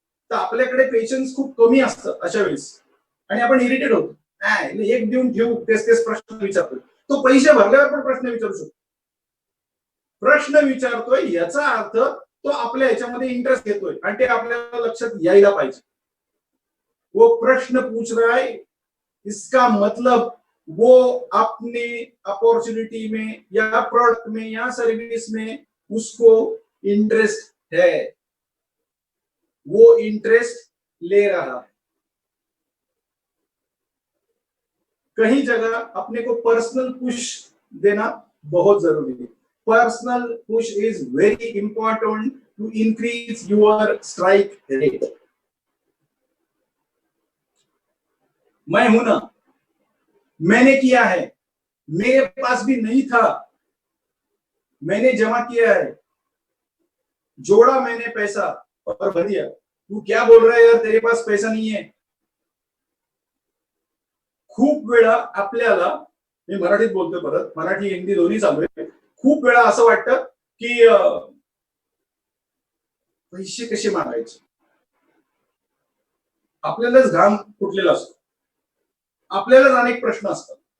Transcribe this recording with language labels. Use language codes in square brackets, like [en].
[mr] तर आपल्याकडे पेशन्स खूप कमी असतं अशा वेळेस, आणि आपण इरिटेट होतो, एक देऊन ठेवू, तेच प्रश्न विचारतो। तो पैसे भरल्यावर पण प्रश्न विचारू शकतो। प्रश्न विचारतोय याचा अर्थ तो आपल्या ह्याच्यामध्ये इंटरेस्ट घेतोय, आणि ते आपल्याला लक्षात यायला पाहिजे। [hi] वो प्रश्न पूछ रहा है, इसका मतलब वो अपने अपॉर्चुनिटी में या प्रोडक्ट में या सर्विस में उसको इंटरेस्ट है, वो इंटरेस्ट ले रहा है। कहीं जगह अपने को पर्सनल पुश देना बहुत जरूरी है। [en] Personal push is very important to increase your strike rate. [hi] मैं हूं ना, मैंने किया है, मेरे पास भी नहीं था, मैंने जमा किया है, जोड़ा मैंने पैसा और भर दिया। तू क्या बोल रहा है यार, तेरे पास पैसा नहीं है? [mr] खूप वेळा आपल्याला, मी मराठीत बोलतोय, परत मराठी हिंदी दोन्ही चालू आहे, खूप वेळा असं वाटतं की पैसे कसे मागायचे, आपल्यालाच घाम फुटलेला असतो, आपल्यालाच अनेक प्रश्न असतात।